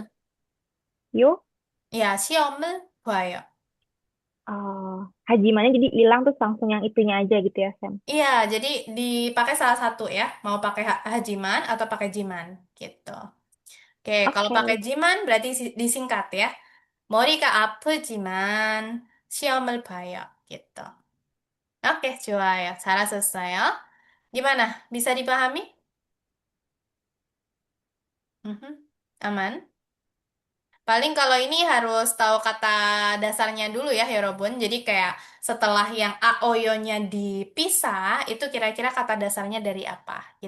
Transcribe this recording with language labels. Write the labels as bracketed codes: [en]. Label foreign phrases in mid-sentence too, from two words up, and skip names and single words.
[id] Wahyu. Ya, siomel buaya. Hajimannya jadi hilang terus langsung yang itunya aja gitu ya, Sam. Iya, jadi dipakai salah satu ya. Mau pakai hajiman atau pakai jiman gitu. Oke, kalau pakai Oke. jiman berarti disingkat ya. [ko] 머리가 아프지만 시험을 봐요. [id] gitu. Oke, [ko] 좋아요. 잘하셨어요. [id] Gimana? Bisa dipahami? Mhm. Aman? Paling kalau ini harus tahu kata dasarnya dulu ya, Yorobun. Jadi kayak setelah yang aoyo-nya dipisah, itu kira-kira kata dasarnya dari apa gitu.